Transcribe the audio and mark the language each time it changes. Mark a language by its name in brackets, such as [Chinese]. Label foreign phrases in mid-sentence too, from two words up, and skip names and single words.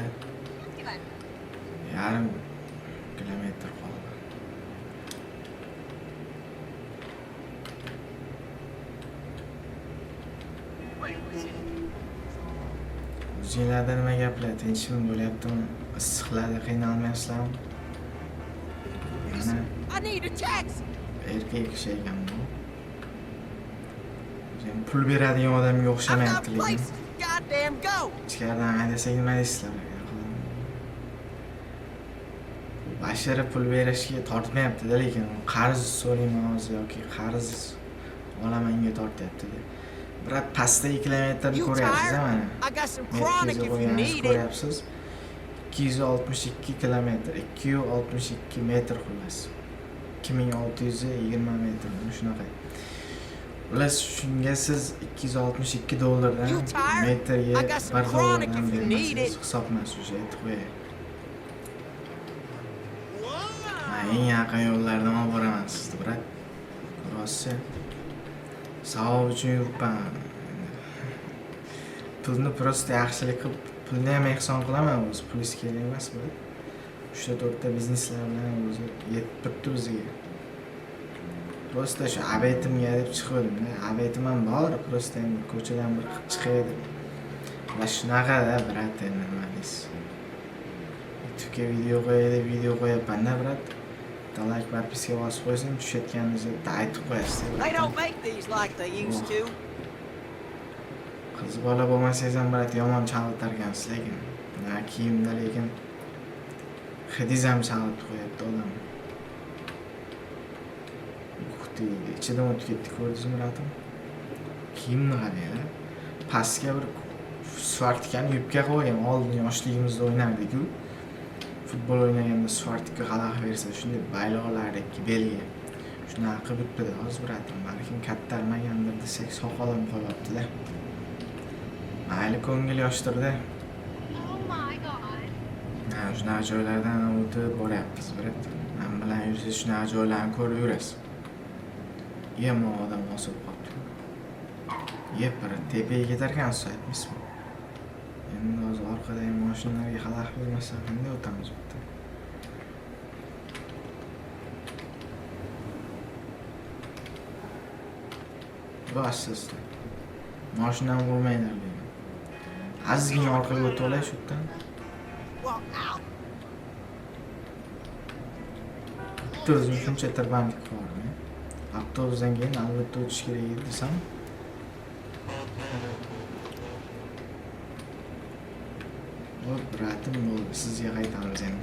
[Uzbek] Yarim kilometr qoldi. O'zinglarda nima gaplar? Tinchmi bo'lyaptimi? Issiqlarda qiynalmayapsizlarmi? [English] I need a taxi. [Uzbek] Erkak kishi ekan bu. Sen pul beradigan odamga [English] I've [Uzbek] o'xshamayapti [English] got [Uzbek] lekin. [English] places. Goddamn go. [Uzbek] Ichkaridan haydasak nima deysizlar? Bashara pul berishga tortmayapti-da, lekin qarz so'rayman hozir yoki qarz olamanga tortyapti-da. Biroq pastdagi kilometrni [English] You [Uzbek] ko'ryapsiz [English] tired? [Uzbek] mana. [English] I got some chronic if you need it. [Uzbek] Ko'ryapsiz. 262 kilometr, 262 metr xullas. 2620 metr shunaqa. Ular shunga siz $262 [English] You tired? [Uzbek] metrga [English] I got some chronic if you need it. [Uzbek] hisobmas o'sha aytib qo'yay. Eng yaqin yo'llardan olib boraman sizni, brat. Rossiya. Savob uchun yuribman. Pulni prosta yaxshilik qilib, pulni ham ehson qilaman o'zi, pulingiz kerak emas bu. 3-4 ta bizneslar bilan o'zi yetib turibdi bizga. Prosta shu abetimga deb chiqdim-da. Abetim ham bor, prosta endi ko'chadan bir qilib chiqay deb. Va shunaqa-da, brat, endi nima deysiz? YouTube'ga video qo'yapman-da, brat. Like, podpiska bosib qo'ysin, tushayotganingizda aytib qo'yasiz. [English] They don't make these like they used to. [Uzbek] Qiz bola bo'lmasangiz ham brat yomon chalg'itarkansiz lekin. Kiyimda lekin hidingiz ham chalg'itib qo'yapti odam. Ichidan o'tib ketdi, ko'rdingizmi bratim? Kiyimni qarang-a. Pastga bir svartikani yubka qo'ygan, oldin yoshligimizda o'ynardik-ku. Futbol o'ynaganda svartikka xalaqit bersa, shunday bayloqlardagi belga. Shunaqa qilib bitdi hozir bratim. Balkim kattarmagandir desak, soqolim qolyapti-da. Mayli ko'ngil yoshtirdi. [English] Oh my god. [Uzbek] Shunaqa joylardan o'tib boryapmiz, brat. Men bilan yursangiz shunaqa joylarni ko'rib yurasiz. Yomon odam osib qolibdi. Yep, bir tepaga ketarkansiz aytmaysizmi? Endi hozir orqadagi mashinalarga xalaqit bermasdan qanday o'tamiz bu yerda? Boshsiz. Mashinani urmaylar deyman. Azgina orqaga o'tib olay shu yerdan. [English] Walk out. [Uzbek] O'zim shuncha tirbandlik qildim. Avtobusdan keyin albatta o'tish kerak edi desam. Bratim bo'ldi, sizga qaytamiz endi.